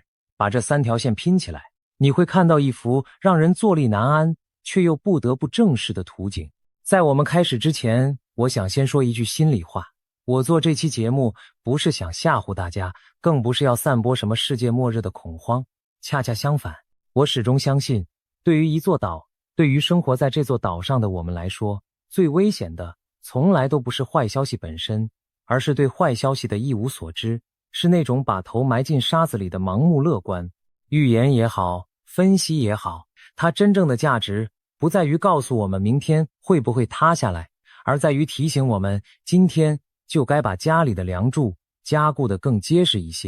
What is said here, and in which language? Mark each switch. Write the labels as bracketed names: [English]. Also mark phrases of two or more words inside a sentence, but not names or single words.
[Chinese] 把這3條線拼起来，你會看到一幅讓人坐立难安卻又不得不正視的圖景。在我們開始之前，我想先說一句心裡話。我做這期節目不是想嚇唬大家，更不是要散播什麼世界末日的恐慌。恰恰相反，我始終相信，對於一座島，对於生活在這座島上的我們來說，最危險的從來都不是壞消息本身，而是對壞消息的一無所知，是那種把頭埋進沙子裡的盲目樂觀。預言也好，分析也好，它真正的價值不在於告訴我們明天會不會塌下來，而在於提醒我們今天就該把家裡的梁柱加固得更結實一些。